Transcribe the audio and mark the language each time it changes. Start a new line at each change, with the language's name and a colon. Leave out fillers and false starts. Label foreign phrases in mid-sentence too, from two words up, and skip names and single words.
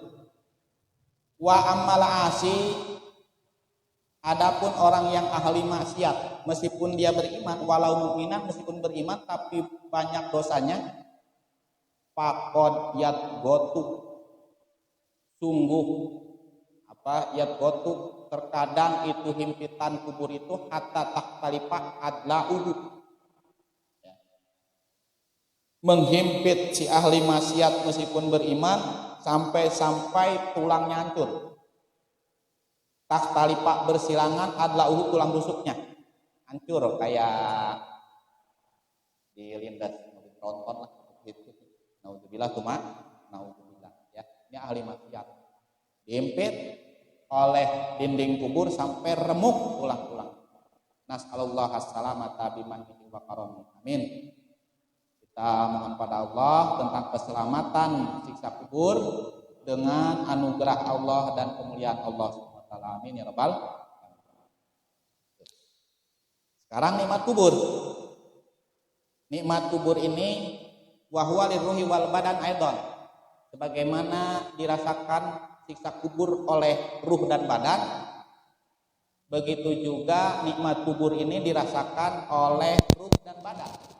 Arabic: وأما العاصي,
Indonesian: adapun orang yang ahli maksiat, meskipun dia beriman,
Arabic: ولو مؤمنا,
Indonesian: meskipun beriman tapi banyak dosanya,
Arabic: فقد يضغط,
Indonesian: sungguh yadgotu, terkadang itu himpitan kubur itu
Arabic: حتى تختلف أضلاعه,
Indonesian: menghimpit si ahli maksiat meskipun beriman sampai tulangnya hancur. Tahtalifa bersilangan, adlauhu tulang rusuknya hancur kayak dilindas tronton lah gitu.
Arabic: نعوذ بالله نعوذ بالله
Indonesian: ya. Ini ahli maksiat dihimpit oleh dinding kubur sampai remuk tulang-tulang.
Arabic: نسأل الله السلامة بمنه وكرمه.
Indonesian: Amin. Kita mohon pada Allah tentang keselamatan siksa kubur dengan anugerah Allah dan kemuliaan Allah SWT.
Arabic: آمين يا رب العالمين.
Indonesian: Sekarang nikmat kubur. Nikmat kubur ini
Arabic: وهو للروح والبدن أيضا,
Indonesian: sebagaimana dirasakan siksa kubur oleh ruh dan badan, begitu juga nikmat kubur ini dirasakan oleh ruh dan badan.